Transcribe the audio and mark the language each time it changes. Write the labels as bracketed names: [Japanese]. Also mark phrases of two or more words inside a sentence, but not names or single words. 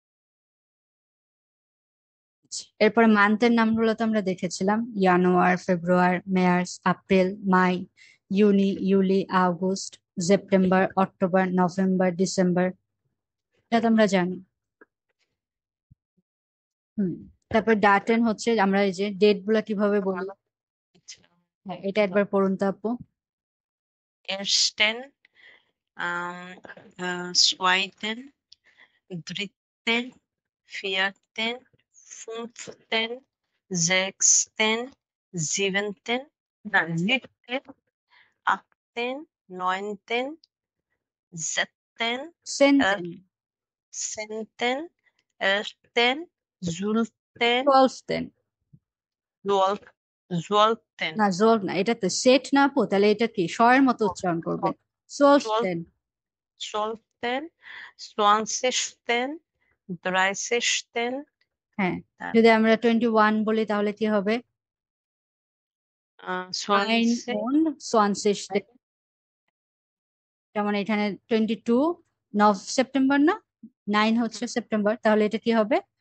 [Bangla] এরপরে মান্থের নামগুলো তো আমরা দেখেছিলাম, জানুয়ার, ফেব্রুয়ারি, মার্চ, এপ্রিল, মাই, ইউনি ইউলি, আগস্ট, সেপ্টেম্বর, অক্টোবর, নভেম্বর, ডিসেম্বর, এটা তো আমরা জানি। হুম। তারপর ডাটেন হচ্ছে, আমরা এই যে ডেট গুলা কিভাবে বলি? আচ্ছা। হ্যাঁ, এটা একবার পড়ুন তো আপু। [German] Ersten, zweiten, dritten, vierten, fünften, sechsten, siebenten, nein, siebten, achten, neunten, zehnten, সেন্টেন, zehnten, elften, zwölften, 12 zwölften, [Bangla] না, জোল না, এটা তো সেট না আপু, তাহলে এটা কি স্বরের মতো উচ্চারণ করবেন? [German] zwölf, সোলস্টেন। zwölften, zwanzigsten, 30. [Bangla] হ্যাঁ, যদি আমরা 21 বলি তাহলে কি হবে? 20. 21. যেমন এখানে 22 সেপ্টেম্বর না, 9 হচ্ছে সেপ্টেম্বর, তাহলে এটা কি হবে?